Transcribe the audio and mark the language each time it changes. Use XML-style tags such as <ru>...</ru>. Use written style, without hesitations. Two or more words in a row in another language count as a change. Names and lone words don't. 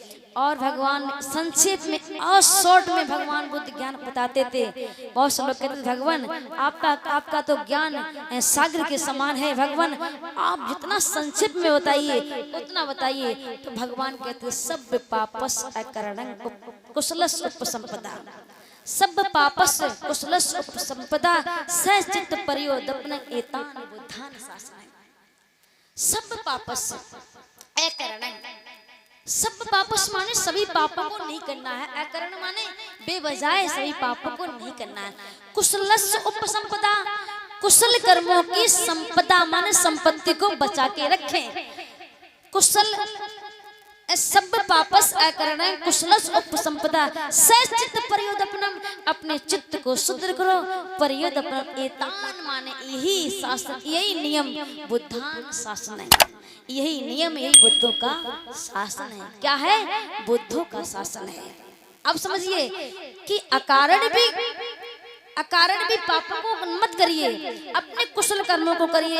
<hi>और भगवान संक्षेप में और शॉर्ट में भगवान बुद्ध ज्ञान बताते थे। बहुत से लोग कहते थे, भगवान आपका तो ज्ञान सागर के समान है, भगवान आप जितना संक्षेप में बताइए उतना बताइए। तो भगवान कहते,</hi> <pi>सब पापस अकरणं कुशलस् उपसंपदा, सब पापस कुशलस् उपसंपदा सचित्त परियोदपन एतान बुद्धान शासनं। सब पापस अकरणं, सब पापस</pi> <hi>माने सभी पापों को नहीं करना है, अकरण माने बेवजह सभी पापों को नहीं करना है।</hi> <pi>कुशलस्य उपसंपदा,</pi> <hi>कुशल कर्मों की संपदा माने संपत्ति को बचा के रखें।</hi> <pi>कुशल सब पापस अकरण कुशलस उपसंपदा सचित्त परियोदपनम,</pi> <hi>अपने चित्त को शुद्ध करो।</hi> <pi>परियोदपनम एतान</pi> <hi>माने यही शासन, यही नियम</hi> <pi>बुद्धान शासन</pi> <hi>है, यही नियम, यही बुद्धों का शासन है। क्या है? बुद्धों का शासन है। अब समझिए कि अकारण भी पापों को मत करिए, अपने कुशल कर्मों को करिए।</hi>